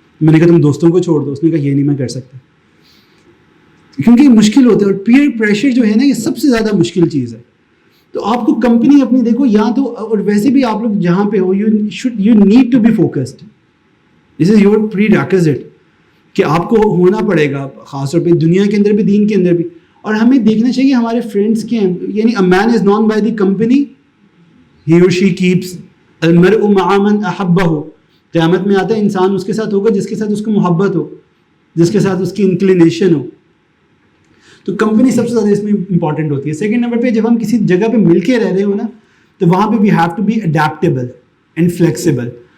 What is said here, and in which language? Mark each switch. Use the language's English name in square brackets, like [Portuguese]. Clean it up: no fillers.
[Urdu] میں نے کہا تم دوستوں کو چھوڑ دو. اس نے کہا یہ نہیں میں کر سکتا, کیونکہ یہ مشکل ہوتا ہے, اور پیئر پریشر جو ہے نا یہ سب سے زیادہ مشکل چیز ہے. تو آپ کو کمپنی اپنی دیکھو, یا تو اور ویسے بھی آپ لوگ جہاں پہ ہو [English] you need to be focused, this is your prerequisite [Urdu] کہ آپ کو ہونا پڑے گا, خاص طور پہ دنیا کے اندر بھی دین کے اندر بھی. اور ہمیں دیکھنا چاہیے ہمارے فرینڈس کے ہیں, یعنی [English] a man is known by the company he or she keeps. [Arabic] المرء مع من احبہ, [Urdu] قیامت میں آتا ہے انسان اس کے ساتھ ہوگا جس کے ساتھ اس کو محبت ہو, جس کے ساتھ اس کی انکلینیشن ہو. تو کمپنی سب سے زیادہ اس میں امپورٹنٹ ہوتی ہے. سیکنڈ نمبر پہ جب ہم کسی جگہ پہ مل کے رہ رہے ہو نا, تو وہاں پہ [English] We have to be adaptable and flexible.